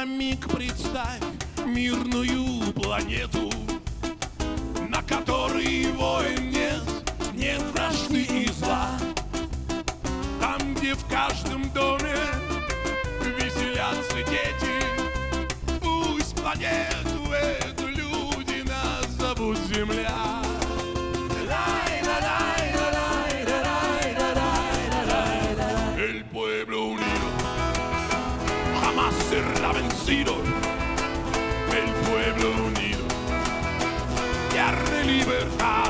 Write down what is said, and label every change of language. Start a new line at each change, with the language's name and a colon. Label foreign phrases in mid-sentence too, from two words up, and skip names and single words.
Russian: миг представь мирную планету, на которой войн нет, нет вражды и зла. Там, где в каждом доме веселятся дети, пусть планету эту люди назовут Земля.
Spanish: El pueblo unido jamás será vencido. El pueblo unido quiere libertad.